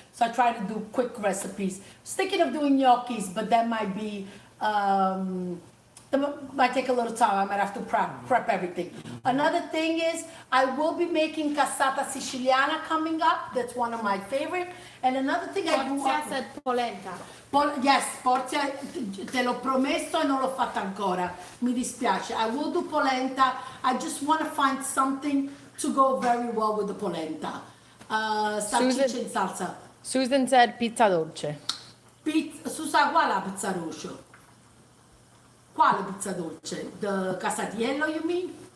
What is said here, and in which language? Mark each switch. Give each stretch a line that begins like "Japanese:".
English: So I try to do quick recipes. I was thinking of doing gnocchis, but that might be, that might take a little time. I might have to prep everything. Another thing is, I will be making cassata siciliana coming up. That's one of my favorite. And another thing I do... Portia said polenta. Yes, Portia,
Italian: te l'ho promesso e non l'ho fatta ancora. Mi dispiace.
English: I will do polenta. I just want to find something to go very well with the polenta.
Italian: Salsiccia in salsa.
English: Susan said pizza dolce.
Italian: Susa, quale pizza dolce? Quale pizza dolce?
English: The casatiello, you mean?